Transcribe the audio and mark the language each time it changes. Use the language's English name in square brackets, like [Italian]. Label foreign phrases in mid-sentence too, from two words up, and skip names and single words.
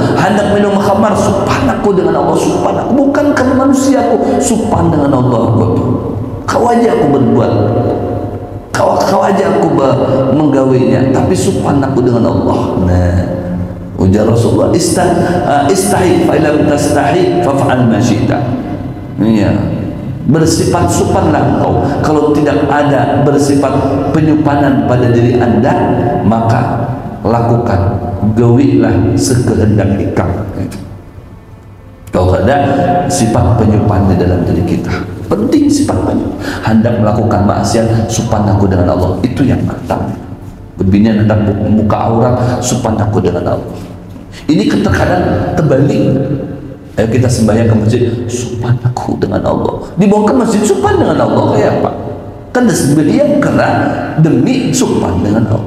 [Banjar] Hendak minum khamar, supan aku dengan Allah. Supan aku, bukan karena manusiaku, supan dengan Allah. Kau aja aku berbuat, kau aja aku menggawainya, tapi supan aku dengan Allah. Nah, ujar Rasulullah, [Arabic] استحي فلم تستحي فعل ما شئت. [Banjar] Iya, bersifat supanlah engkau. Kalau tidak ada bersifat penyupanan pada diri anda, maka lakukan, gawilah sekehendak engkau. Kalau ada sifat penyupan di dalam diri kita, penting sifat penyupan. Hendak melakukan maksiat, supan aku dengan Allah, itu yang mantap. Berbinian hendak membuka aurat, supan aku dengan Allah. Ini terkadang terbalik. Ayo kita sembahyang ke masjid, supan aku dengan Allah. Dibawa ke masjid, supan dengan Allah kayak apa? Kan sembahyang karena demi supan dengan Allah.